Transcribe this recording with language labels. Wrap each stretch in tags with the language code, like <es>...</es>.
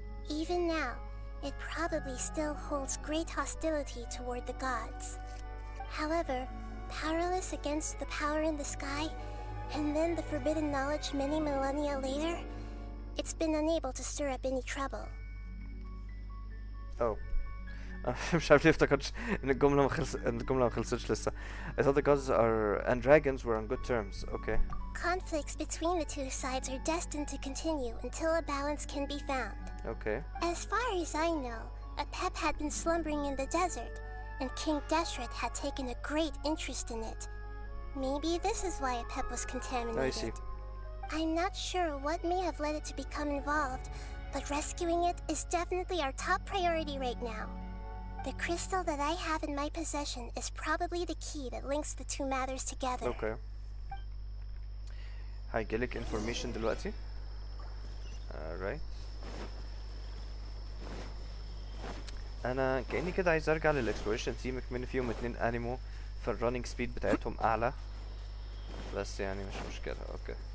<en>Even now, it probably still holds great hostility toward the gods. However, powerless against the power in the sky, and then the forbidden knowledge many millennia later, it's been unable to stir up any trouble. Oh.</en> <ar>مش عارف ليه افتكرتش ان الجملة ما خلصتش لسه.</ar> <en>I thought the gods and dragons were on good terms. Okay. Conflicts between the two sides are destined to continue until a balance can be found. Okay. As far as I know, Apep had been slumbering in the desert, and King Deshret had taken a great interest in it. Maybe this is why Apep was contaminated. I see. I'm not sure what may have led it to become involved, but rescuing it is definitely our top priority right now. The crystal that I have in my possession is probably the key that links the two matters together. Okay.</en> <ar>هيجيلك information دلوقتي.</ar> <en>Alright.</en> <ar>انا كأني كده عايز ارجع للاكسبلوريشن تيم، كمان فيهم 2 انيمو فالرننج سبيد بتاعتهم اعلى، بس يعني مش مشكلة. اوكي.</ar>